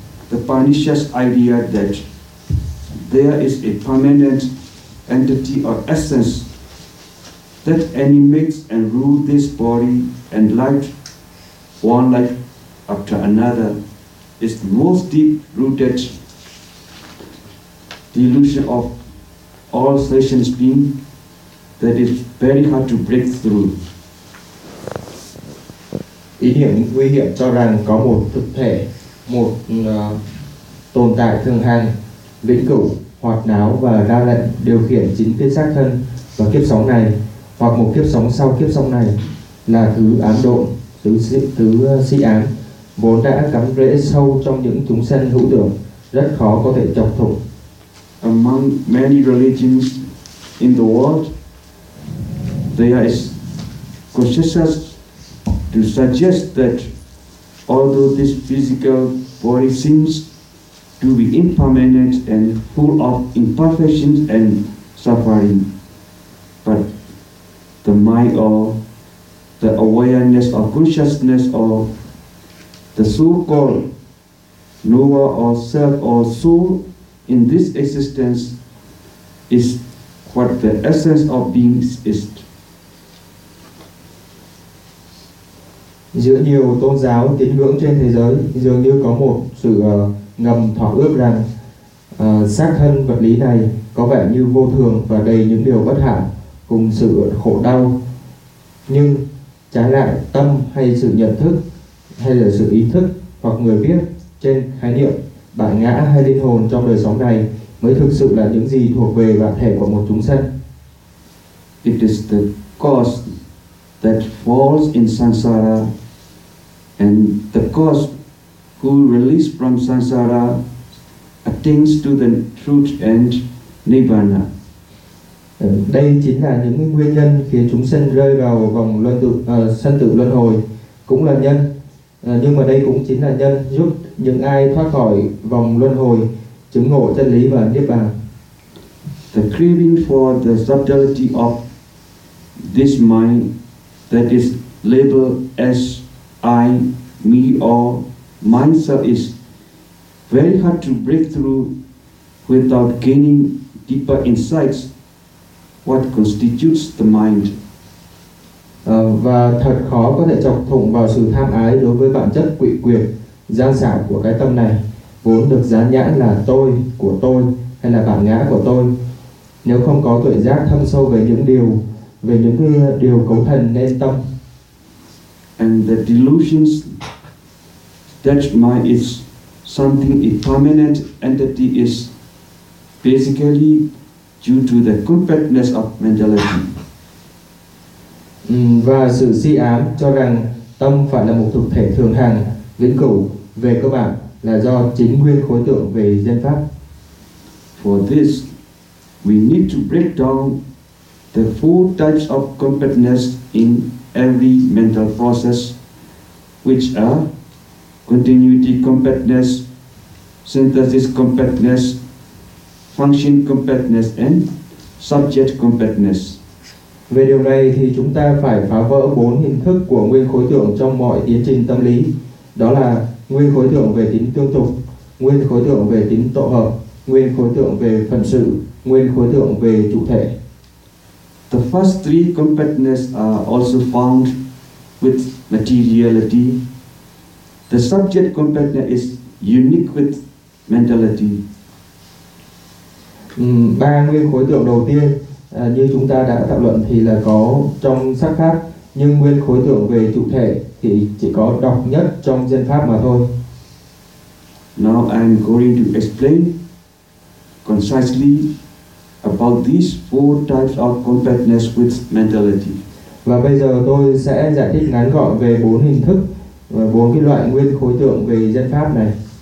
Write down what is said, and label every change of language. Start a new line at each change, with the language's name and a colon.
English: The pernicious idea that there is a permanent entity or essence that animates and rules this body and life, one life after another, is the most deep-rooted delusion of all sentient beings that is very hard to break through.
Vietnamese: Ý niệm nguy hiểm cho rằng có một thực thể, một tồn tại thường hằng, vĩnh cửu, hoạt náo và ra lệnh điều khiển chính cái xác thân và kiếp sống này, hoặc một kiếp sống sau kiếp sống này, là thứ ám độn, thứ si ám, vốn đã cắm rễ sâu trong những chúng sanh hữu tưởng, rất khó có thể chọc thủng.
English: Among many religions in the world, there is consciousness to suggest that although this physical body seems to be impermanent and full of imperfections and suffering, but the mind or the awareness of consciousness or the so-called knower or self or soul in this existence is what the essence of beings is.
Vietnamese: Giữa nhiều tôn giáo tín ngưỡng trên thế giới dường như có một sự ngầm thỏa ước rằng xác thân vật lý này có vẻ như vô thường và đầy những điều bất hảo cùng sự khổ đau, nhưng trái lại tâm hay sự nhận thức hay là sự ý thức hoặc người biết trên khái niệm bản ngã hay linh hồn trong đời sống này mới thực sự là những gì thuộc về bản thể của một chúng sanh.
English: It is the cause that falls in samsara, and the cause who release from samsara attains to the truth and nirvana.
Vietnamese: Đây chính là những nguyên nhân khiến chúng sanh rơi vào vòng sanh tử luân hồi, cũng là nhân, nhưng mà đây cũng chính là nhân giúp những ai thoát khỏi vòng luân hồi chứng ngộ chân lý và niết bàn.
English: The craving for the subtlety of this mind that is labeled as I, me, or myself is very hard to break through without gaining deeper insights what constitutes the mind.
Vietnamese: Và thật khó có thể chọc thủng vào sự tham ái đối với bản chất quỷ quyệt, gian xảo của cái tâm này, vốn được dán nhãn là tôi của tôi hay là bản ngã của tôi. Nếu không có tuệ giác thâm sâu về những điều cấu thành nên tâm.
English: And the delusions that mind is something a permanent entity is basically due to the completeness of mentality.
Vietnamese: Và sự si ám cho rằng tâm phải là một thực thể thường hằng, vĩnh cửu về cơ bản là do chính nguyên khối tượng về dân pháp.
English: For this, we need to break down the four types of completeness in every mental process, which are continuity completeness, synthesis completeness, function completeness and subject completeness.
Vietnamese: Về điều này thì chúng ta phải phá vỡ bốn hình thức của nguyên khối tượng trong mọi tiến trình tâm lý. Đó là nguyên khối tượng về tính tương tục, nguyên khối tượng về tính tổ hợp, nguyên khối tượng về phần sự, nguyên khối tượng về chủ thể.
English: The first three completeness are also found with materiality. The subject completeness is unique with mentality.
Vietnamese: Ba nguyên khối tượng đầu tiên như chúng ta đã thảo luận thì là có trong sắc pháp, nhưng nguyên khối tượng về chủ thể thì chỉ có độc nhất trong diên pháp mà thôi.
English: Now I'm going to explain concisely about these four types of completeness with mentality.
Vietnamese: Và bây giờ tôi sẽ giải thích ngắn gọn về bốn hình thức và bốn cái loại nguyên khối tượng về diên pháp này.